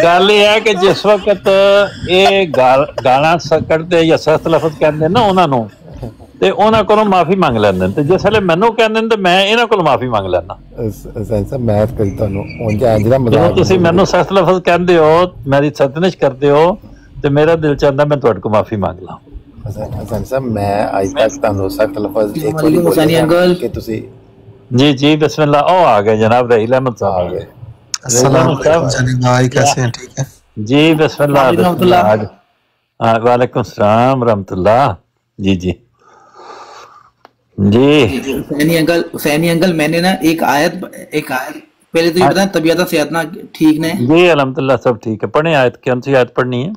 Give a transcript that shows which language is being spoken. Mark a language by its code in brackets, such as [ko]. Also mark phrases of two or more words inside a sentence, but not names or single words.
[pa] ਗੱਲ ਇਹ ਹੈ ਕਿ ਜਿਸ ਵਕਤ ਇਹ ਗਾਲਾਂ ਕੱਢਦੇ ਜਾਂ ਸਖਤ ਲਫ਼ਜ਼ ਕਹਿੰਦੇ ਨਾ ਉਹਨਾਂ ਨੂੰ ਤੇ ਉਹਨਾਂ ਕੋਲੋਂ ਮਾਫੀ ਮੰਗ ਲੈਂਦੇ ਨੇ, ਤੇ ਜਿਸ ਵੇਲੇ ਮੈਨੂੰ ਕਹਿੰਦੇ ਨੇ ਤੇ ਮੈਂ ਇਹਨਾਂ ਕੋਲ ਮਾਫੀ ਮੰਗ ਲੈਣਾ। ਮੈਂ ਕਰੀ ਤੁਹਾਨੂੰ ਜਦੋਂ ਤੁਸੀਂ ਮੈਨੂੰ ਸਖਤ ਲਫ਼ਜ਼ ਕਹਿੰਦੇ ਹੋ, ਮੇਰੀ ਸਤਨਿਸ਼ ਕਰਦੇ ਹੋ ਤੇ ਮੇਰਾ ਦਿਲ ਚਾਹੁੰਦਾ ਮੈਂ ਤੁਹਾਡੇ ਕੋਲ ਮਾਫੀ ਮੰਗ ਲਾਂ। ਹਸਨ ਸਾਹਿਬ ਮੈਂ ਅੱਜ ਤੱਕ ਤੁਹਾਨੂੰ ਸਖਤ ਲਫ਼ਜ਼ ਕਿ ਤੁਸੀਂ [ur] جی بسم اللہ. او آ گئے جناب رحیل احمد صاحب آ گئے. [ar] السلام عليكم [ur] بھائی، کیسے ہیں؟ ٹھیک ہے جی بسم اللہ. [ar] وعليكم السلام ورحمة الله. [ur] जी فینی انکل میں نے نا ایک آیت پہلے تو یہ بتائیں، طبیعت صحت نا ٹھیک نے? جی الحمدللہ سب ٹھیک ہے۔ پڑھے آیت، کون سی آیت پڑھنی ہے?